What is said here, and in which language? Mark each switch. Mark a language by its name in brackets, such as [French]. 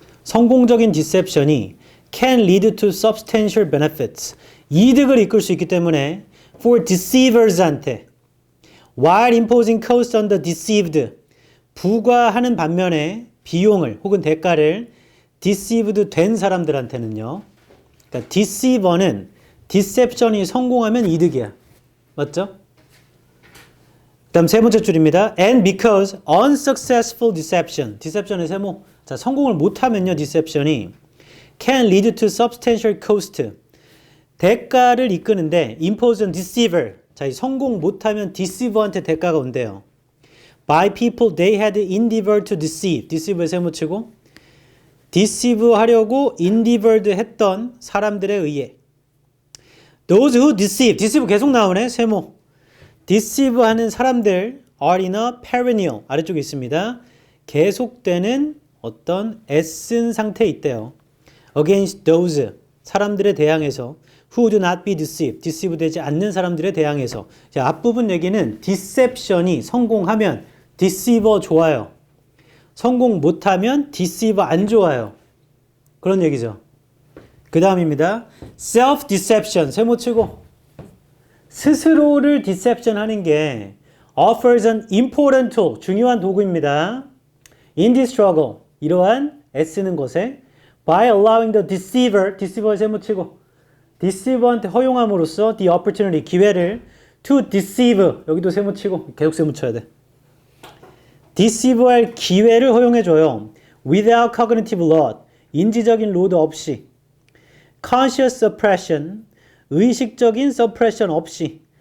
[Korean] 성공적인 [English] deception이 can lead to substantial benefits. [Korean] 이득을 이끌 수 있기 때문에 [English] for deceivers [Korean] 한테 [English] while imposing cost on the deceived [Korean] 부과하는 반면에 비용을 혹은 대가를 deceived 된 사람들한테는요. 그러니까 deceiver는 deception이 성공하면 이득이야. 맞죠? 그 다음 세 번째 줄입니다. [English] And because unsuccessful deception, deception의 세모. [Korean] 자, 성공을 못하면요, deception이 [English] can lead to substantial cost. [Korean] 대가를 이끄는데 [English] impose on deceiver. [Korean] 자, 이 성공 못하면 deceiver한테 대가가 온대요. [English] By people they had endeavored to deceive. [Korean] deceive의 세모치고 deceive 하려고 endeavored 했던 사람들에 의해. [English] Those who deceive. [Korean] deceive 계속 나오네, 세모. [English] deceive [Korean] 하는 사람들 [English] are in a perennial. [Korean] 아래쪽에 있습니다. 계속되는 어떤 애쓴 상태에 있대요. [English] Against those. [Korean] 사람들에 대항해서 [English] who do not be deceived. [Korean] deceive 되지 않는 사람들에 대항해서. 자, 앞부분 얘기는 deception이 성공하면 deceiver 좋아요. 성공 못하면 deceiver 안 좋아요. 그런 얘기죠. 그 다음입니다. self-deception. 세모치고 스스로를 deception 하는 게 [English] offers an important tool. [Korean] 중요한 도구입니다. [English] In this struggle. [Korean] 이러한 애쓰는 것에 [English] by allowing the deceiver. [Korean] deceiver 세모치고 deceiver한테 허용함으로써 [English] the opportunity. [Korean] 기회를 [English] to deceive. [Korean] 여기도 세모치고 계속 세모쳐야 돼. deceive할 기회를 허용해줘요. [English] Without cognitive load. [Korean] 인지적인 로드 없이. [English] Conscious suppression. [Korean] 의식적인 suppression 없이.